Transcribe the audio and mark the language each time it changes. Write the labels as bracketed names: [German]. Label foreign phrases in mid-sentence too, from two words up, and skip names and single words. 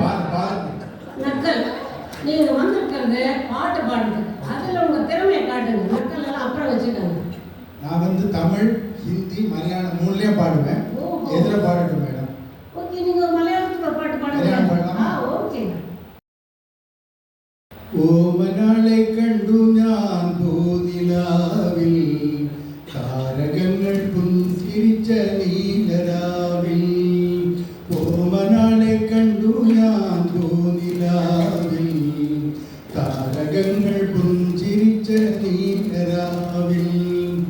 [Tamil] நக்கல். நீங்க வந்திருக்கிறது பாட்டு பாடுறது. அதுல உங்க திறமையை காட்டுங்க. நக்கல் எல்லாம் அப்புறம் வச்சுக்கோங்க. நான் வந்து தமிழ், ஹிந்தி, மலையாளம் மூணுலயே பாடுவேன். எதுல பாடட்டும் மேடம்? ஓகே, நீங்க ஒரு மலையாளத்துல பாட்டு மலையாளம் பாடுங்க. பாடலாமா? ஓகே. [Malayalam] ഓമനാളെ കണ്ടു ഞാൻ പൂനിലാവിൽ താരകങ്ങൾ പുൻസിരിച്ച നീലരാവിൽ. ഓമനാളെ കണ്ടു ഞാൻ പൂനിലാവിൽ താരകങ്ങൾ പുൻസിരിച്ച നീലരാവിൽ.